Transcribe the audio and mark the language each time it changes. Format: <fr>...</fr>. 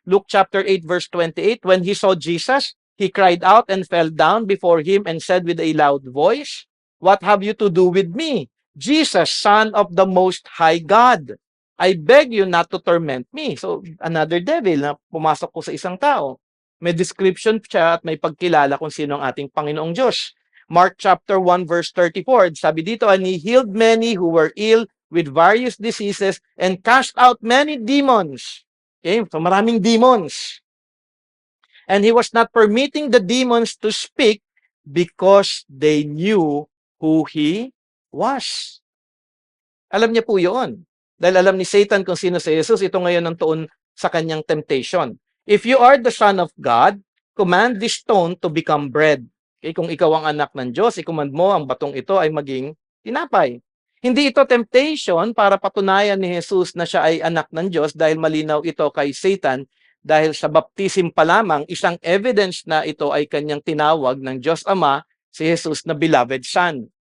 <en>Luke chapter 8 verse 28, when he saw Jesus, he cried out and fell down before him and said with a loud voice, "What have you to do with me, Jesus, Son of the Most High God? I beg you not to torment me."</en> <tl>So another devil na pumasok po sa isang tao. May description siya at may pagkilala kung sino ang ating Panginoong Diyos.</tl> <en>Mark chapter 1 verse 34,</en> <tl>sabi dito,</tl> <en>and he healed many who were ill with various diseases and cast out many demons. Okay, so</en> <tl>maraming</tl> <en>demons. And he was not permitting the demons to speak because they knew who he was.</en> <tl>Alam niya po yun. Dahil alam ni Satan kung sino si Jesus, ito ngayon ang tuon sa kanyang temptation.</tl> <en>If you are the Son of God, command this stone to become bread.</en> <tl>Okay, kung ikaw ang anak ng Diyos, i-command mo ang batong ito ay maging tinapay. Hindi ito temptation para patunayan ni Jesus na siya ay anak ng Diyos dahil malinaw ito kay Satan dahil sa baptism pa lamang, isang evidence na ito ay kanyang tinawag ng Diyos Ama, si Jesus na beloved Son.</tl>